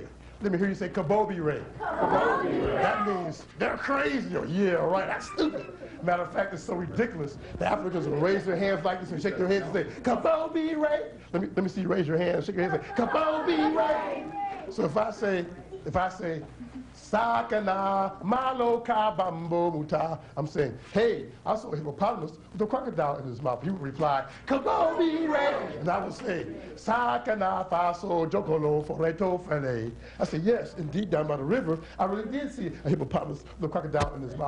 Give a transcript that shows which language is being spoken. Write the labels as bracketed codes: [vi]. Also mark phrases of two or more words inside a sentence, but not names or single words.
[en] Let me hear you say kabobi ray. That means they're crazy, or yeah, right, that's stupid. Matter of fact, it's so ridiculous. The Africans will raise their hands like this and shake their heads and say, kabobi ray. Let me see you raise your hand and shake your head and say, kabobi ray. So if I say, Sakana maloka bambo muta, I'm saying, hey, I saw a hippopotamus with a crocodile in his mouth. He would reply, kabobi ray. And I would say, Sakana faso jokolo foreto fele. I say, yes, indeed, down by the river, I really did see a hippopotamus with a crocodile in his mouth.